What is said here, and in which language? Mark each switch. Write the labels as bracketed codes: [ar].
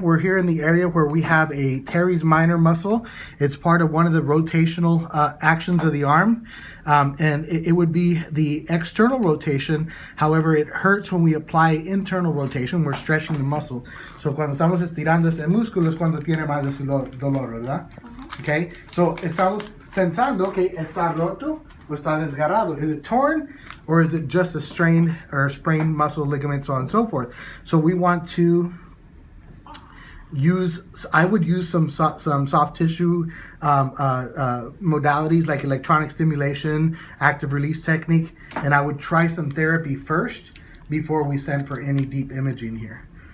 [en] We're here in the area where we have a teres minor muscle. It's part of one of the rotational actions of the arm. And it would be the external rotation. However, it hurts when we apply internal rotation. We're stretching the muscle. [es] So cuando estamos estirando este músculo es cuando tiene más de su dolor, ¿verdad? Okay? So estamos pensando que está roto o está desgarrado. [en] Is it torn or is it just a strained or sprained muscle, ligament, so on and so forth? So we want to I would use some soft tissue modalities like electronic stimulation, active release technique, and I would try some therapy first before we send for any deep imaging here.